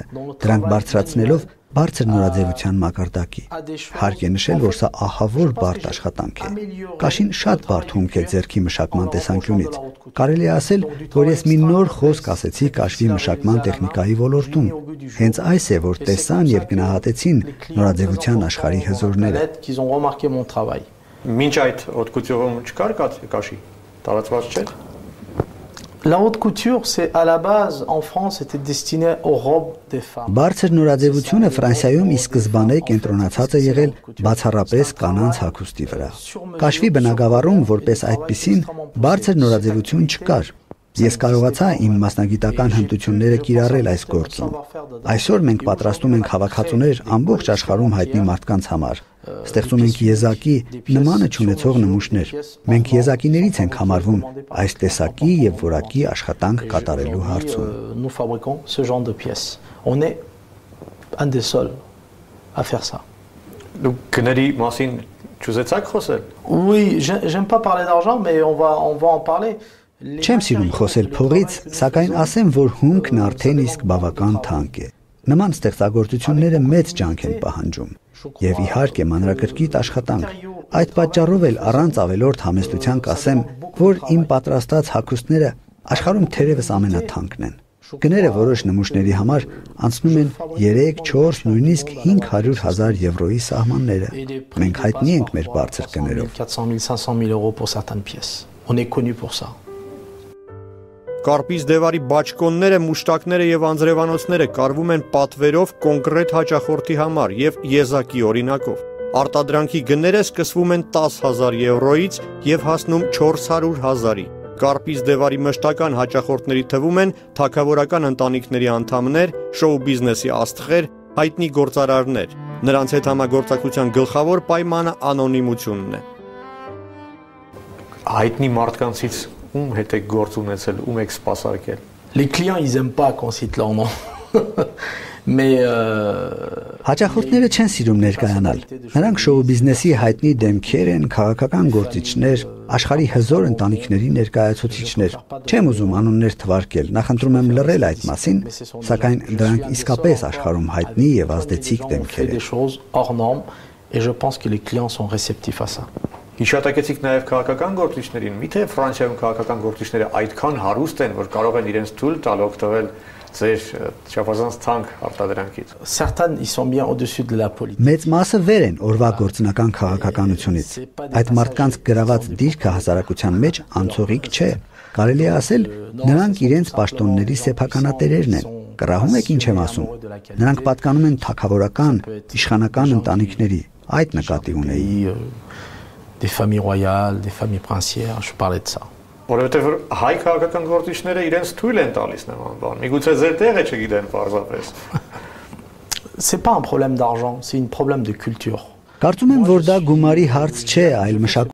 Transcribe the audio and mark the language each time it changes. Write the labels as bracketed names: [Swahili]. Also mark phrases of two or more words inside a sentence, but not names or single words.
[Armenian] դրանք բարձրացնելով բարձր նորաձևության մակարդակի։ Հարկ է նշել, որ սա ահավոր բարդ աշխատանք է։ Կաշին շատ բարդ հումք է ձեռքի մշակման տեսանկյունից։ Կարելի է ասել, որ ես մի նոր խոսք ասեցի կաշվի մշակման տեխնիկայի ոլորտում։ Հենց այս է, որ տեսան եւ գնահատեցին նորաձևության աշխարհի հզորները։ Մինչ այդ օդկուտյուրում չկար կաշի, տարածված չէր։ [French] La haute couture, c'est à la base en France était destiné aux robes des femmes. [Armenian] Բարձր նորաձևությունը Ֆրանսիայում ի սկզբանե կենտրոնացած է եղել բացառապես կանանց հագուստի վրա։ Կաշվի բնագավառում որպես այդպիսին բարձր նորաձևություն չկար։ Ես կարողացա իմ մասնագիտական հմտությունները կիրառել այս գործում։ Այսօր մենք պատրաստում ենք հավաքածուներ ամբողջ աշխարհում հայտնի մարդկանց համար։ Ստեղծում ենք եզակի նմանը չունեցող նմուշներ։ Մենք եզակիներից ենք համարվում այս տեսակի եւ որակի աշխատանք կատարելու հարցում։ [French] Nous fabriquons ce genre de pièces. On est un des seuls à faire ça. [Armenian] Դուք գների մասին չուզեցաք խոսել։ [French] Oui, j'aime pas parler d'argent, mais on va en parler. [Armenian] Չեմ սիրում խոսել փողից, սակայն ասեմ, որ հումքն արդեն իսկ բավական թանկ է։ Նման ստեղծագործությունները մեծ ջանք են պահանջում եւ իհարկե մանրակրկիտ աշխատանք։ Այդ պատճառով էլ առանց ավելորդ համեստության կասեմ, որ իմ պատրաստած հագուստները աշխարհում թերևս ամենաթանկն են։ Գները որոշ նմուշների համար անցնում են 3, 4, նույնիսկ 500,000 եվրոյի սահմանները։ Մենք հայտնի ենք մեր բարձր գներով։ [French] 400 000, 500 000 € pour certaines pièces. On est connu pour ça. [Armenian] Կարպից դեվարի բաճկոնները, մուշտակները եւ անձրևանոցները կարվում են պատվերով կոնկրետ հաճախորդի համար եւ եզակի օրինակով։ Արտադրանքի գները սկսվում են 10,000 եվրոյից եւ հասնում 400,000-ի։ Կարպից դեվարի մշտական հաճախորդների թվում են թագավորական ընտանիքների անդամներ, շոու բիզնեսի աստղեր, հայտնի գործարարներ։ Նրանց հետ համագործակցության գլխավոր պայմանը անոնիմությունն է։ Հայտնի մարդկանցից ում հետ եք գործ ունեցել, ում եք սպասարկել։ [French] Les clients, ils aiment pas qu'on cite leur nom. Mais [Armenian] հաճախորդները չեն սիրում ներկայանալ։ Նրանք շոու բիզնեսի հայտնի դեմքեր են, քաղաքական գործիչներ, աշխարհի հզոր ընտանիքների ներկայացուցիչներ։ Չեմ ուզում անուններ թվարկել, նախընտրում եմ լռել այդ մասին, սակայն դրանք իսկապես աշխարհում հայտնի եւ ազդեցիկ դեմքեր են։ [French] Et je pense que les clients sont réceptifs à ça. [Armenian] Հիշատակեցիք նաև քաղաքական գործիչներին։ Միթե Ֆրանսիայում քաղաքական գործիչները այդքան հարուստ են, որ կարող են իրենց թույլ տալ օգտվել ձեր չափազանց թանկ արտադրանքից։ [French] Certains ils sont bien au-dessus de la politique. [Armenian] Մեծ մասը վեր են օրվա գործնական քաղաքականությունից։ Այդ մարդկանց գրաված դիրքը հասարակության մեջ անցողիկ չէ։ Կարելի է ասել, նրանք իրենց պաշտոնների սեփականատերերն են։ Կռահում եք ինչ եմ ասում։ Նրանք պատկանում են թագավորական, իշխանական ընտանիքների։ Այդ նկատի ունեի։ [French] Des familles royales, des familles princières, je parlais de ça. [Armenian] Որովհետև հայ քաղաքական գործիչները իրենց թույլ են տալիս նման բան։ Միգուցե ձեր տեղը չգիտեն պարզապես։ [French] C'est pas un problème d'argent, c'est un problème de culture. [Armenian] Կարծում եմ, որ դա գումարի հարց չէ, այլ մշակույթի